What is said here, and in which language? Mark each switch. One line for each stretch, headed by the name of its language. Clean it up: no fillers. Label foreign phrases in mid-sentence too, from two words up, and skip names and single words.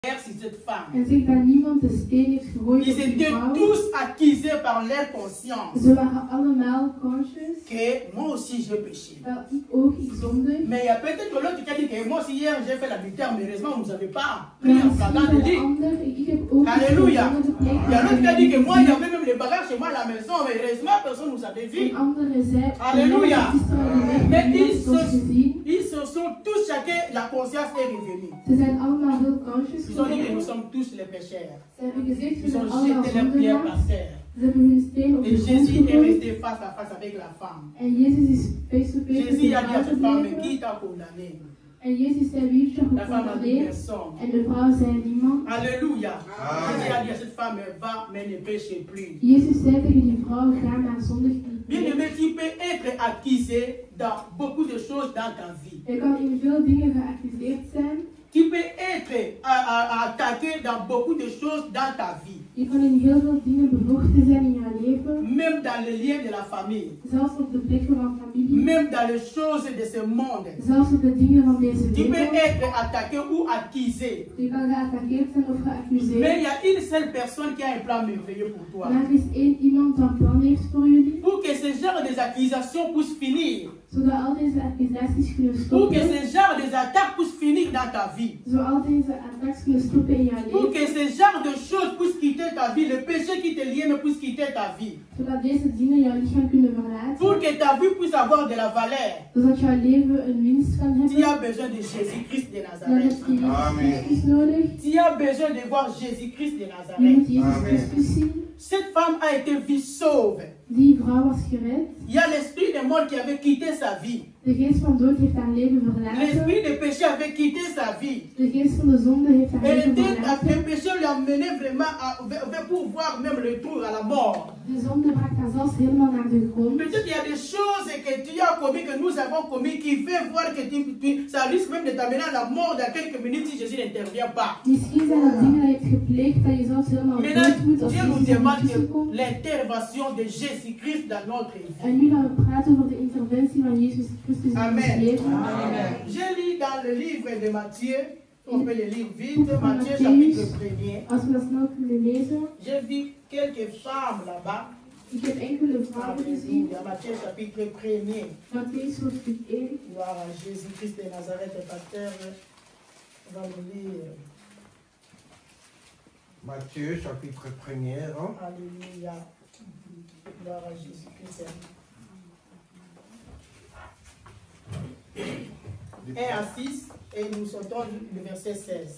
French: sur cette femme.
Dutch: En zegt dat niemand de steen heeft gegooid
French: Ils
Dutch: op die
French: étaient
Dutch: vrouw.
French: tous accusés par leur conscience.
Dutch: Ze waren allemaal conscious.
French: Que moi aussi j'ai péché.
Dutch: Wel, ik ook, ik zondig.
French: Mais il y a peut-être l'autre qui a dit que moi aussi hier j'ai fait l'adultère, mais heureusement vous n'avez pas
Dutch: Maar
French: pris en flagrant
Dutch: misschien
French: délit.
Dutch: de ander, ik heb ook
French: Alléluia. Il y a l'autre qui a dit que moi il y
Dutch: een
French: avait même les bagages chez moi à la maison, mais heureusement personne ne nous avait vu.
Dutch: andere zei,
French: Alléluia. Mais
Dutch: niemand ons gezien.
French: ils se sont tous chacun, la conscience est revenue.
Dutch: Ze zijn allemaal heel conscious
French: Ils ont dit que nous
Dutch: geworden.
French: sommes tous les pécheurs.
Dutch: Ze hebben gezegd, we
French: Ils
Dutch: zijn
French: ont
Dutch: allemaal
French: jeté leurs pierres par
Dutch: zondaars.
French: terre.
Dutch: Ze hebben hun steen op
French: Et
Dutch: de grond
French: Jésus est
Dutch: gegooid.
French: resté face à face avec la femme.
Dutch: En Jezus is
English: face-to-face
Dutch: met
French: Jésus
Dutch: de
French: a dit à
Dutch: vrouw
French: cette femme,
Dutch: gebleven.
French: qui t'a condamné?
Dutch: En Jezus zei, wie heeft je
French: La femme a dit
Dutch: gecontroleerd?
French: personne.
Dutch: En de vrouw zei, niemand.
French: Alléluia. Amen. Jésus a dit à cette femme, va, mais ne péche plus.
Dutch: Jezus zei tegen die vrouw, ga maar zondig niet
French: Bien
Dutch: meer.
French: aimé, tu peux être accusé dans beaucoup de choses dans ta vie.
Dutch: Je kan in veel dingen geaccuseerd zijn.
French: Tu peux être attaqué dans beaucoup de choses dans ta vie.
Dutch: Je kan in heel veel dingen bevochten zijn in je leven.
French: Même dans les liens de la famille.
Dutch: Zelfs op de plekken van familie.
French: Même dans les choses de ce monde.
Dutch: Zelfs op de dingen van deze
French: Tu peux
Dutch: wereld.
French: être attaqué ou accusé.
Dutch: Je kan geattaqueerd zijn of
French: Mais
Dutch: geaccuseerd.
French: il y a une seule personne qui a un plan merveilleux pour toi.
Dutch: Maar er is één iemand dat een plan heeft voor jullie.
French: Pour que ce genre d'accusations puisse finir.
Dutch: Zodat al deze accusaties kunnen
French: Pour que
Dutch: stoppen.
French: ce genre d'attaques puisse finir dans ta vie.
Dutch: Zodat al deze attacks kunnen stoppen in je
French: Pour
Dutch: leven.
French: que ce genre de choses puisse quitter ta vie. Le péché qui te lie puisse quitter ta vie.
Dutch: Zodat deze dingen jouw lichaam kunnen verlaten.
French: Pour que ta vie puisse avoir de la valeur.
Dutch: Zodat jouw leven een winst kan
French: Tu
Dutch: hebben.
French: as besoin de Jésus-Christ de
Dutch: Dan heb
French: Nazareth.
Dutch: je Jezus
French: Amen.
Dutch: Christus nodig.
French: Tu as besoin de voir Jésus-Christ de
Dutch: Je moet
French: Nazareth.
Dutch: Jezus
French: Amen.
Dutch: Christus zien.
French: Cette femme a été vue sauve.
Dutch: Die vrouw was gered.
French: Il y a l'esprit de mort qui avait quitté sa vie.
Dutch: De geest van dood heeft haar leven verlaten.
French: L'esprit de péché avait quitté sa vie.
Dutch: De geest van de zonde heeft haar
French: Et
Dutch: leven
French: le
Dutch: verlaten.
French: péché lui a mené vraiment pour voir même le tour à la mort.
Dutch: De zonde bracht haar zelfs helemaal naar de grond.
French: Peut-être qu'il y a des choses que tu as commis, que nous avons commis, qui fait voir que ça risque même de t'amener à la mort dans quelques minutes si Jésus n'intervient pas.
Dutch: Misschien zijn dat dingen dat je hebt gepleegd dat je zelfs helemaal
French: Maintenant,
Dutch: dood moet als
French: Dieu nous
Dutch: Jezus er niet
French: demande
Dutch: tussenkomt.
French: l'intervention de Jésus-Christ dans notre vie.
Dutch: En nu gaan we praten over de interventie van Jezus Christus in ons
French: Amen.
Dutch: leven.
French: J'ai lu dans le livre de Matthieu, on peut le lire vite,
Dutch: Boek van
French: Matthieu
Dutch: Matthäus.
French: chapitre 1er.
Dutch: Als we dat snel kunnen lezen.
French: J'ai vu quelques femmes là-bas.
Dutch: Ik heb enkele vrouwen gezien.
French: Alléluia. Matthieu chapitre 1er.
Dutch: Matthäus hoofdstuk 1.
French: Gloire à Jésus-Christ de Nazareth, le pasteur va nous lire. Matthieu chapitre 1er. Hein? Alléluia. Gloire à Jésus-Christ. 1 à 6 et nous sortons le verset 16.